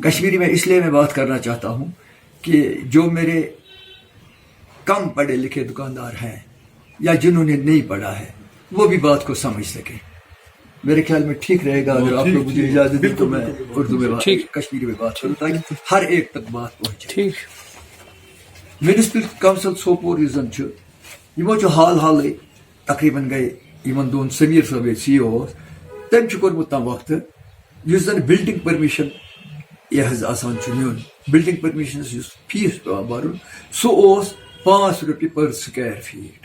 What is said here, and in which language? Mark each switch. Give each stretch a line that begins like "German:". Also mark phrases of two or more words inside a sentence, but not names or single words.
Urdu: کشمیری میں اس لیے میں بات کرنا چاہتا ہوں کہ جو میرے کم پڑھے لکھے دکاندار ہیں یا جنہوں نے نہیں پڑھا ہے، وہ بھی بات کو سمجھ سکیں۔ میرے خیال میں ٹھیک رہے گا اگر آپ لوگ مجھے اجازت دیں تو میں اردو میں کشمیری میں بات کروں تاکہ ہر ایک تک بات پہنچے۔
Kashmiri: میونسپل کونسل سوپور یُس زن چھُ، یمو چھُ حالٕے تقریباً گٔے یمن دۄن سمیٖر صٲب ییٚتہِ سی او اوس، تٔمۍ چھُ کوٚرمُت تَمہِ وقتہٕ یُس زن
English: building permission
Kashmiri: یہِ حظ آسان چھُ نیُن،
English: building permissions
Kashmiri: یُس فیٖس پیٚوان بَرُن، سُہ اوس 5 رۄپیہِ
English: per square feet.